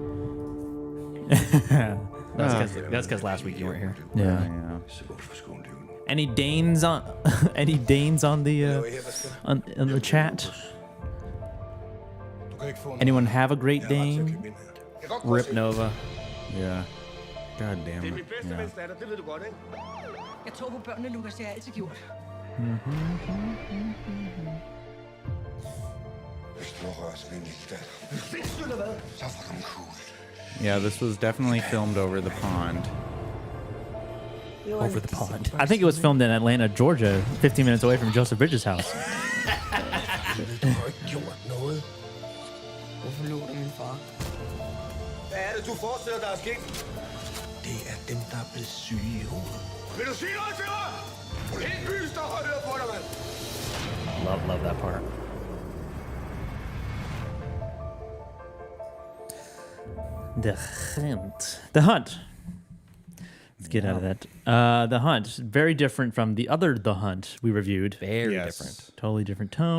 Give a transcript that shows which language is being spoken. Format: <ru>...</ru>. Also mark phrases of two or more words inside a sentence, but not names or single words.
<en>That's because last week you weren't here. Yeah. Any Danes on? Any Danes on the on the chat? Anyone have a Great Dane? Rip Nova. Yeah. God damn it. Yeah.</en> <da>Jeg tror på børnene, Lukas. Det har jeg altid gjort.</da> <en>Yeah, this was definitely filmed over the pond. Over the pond. I think it was filmed in Atlanta, Georgia, 15 minutes away from Joseph Bridges' house.</en> <da>Hvorfor lå du min far? Hvad er det, du forestiller dig er sket? Det er dem, der er blevet syge i hovedet. Vil du sige noget til mig? Hele byen står og hører på dig, mand.</da> <en>Love that part. The Hunt. The Hunt. Let's get out of that. The Hunt. Very different from the other The Hunt we reviewed. Very different. Totally different tone.</en>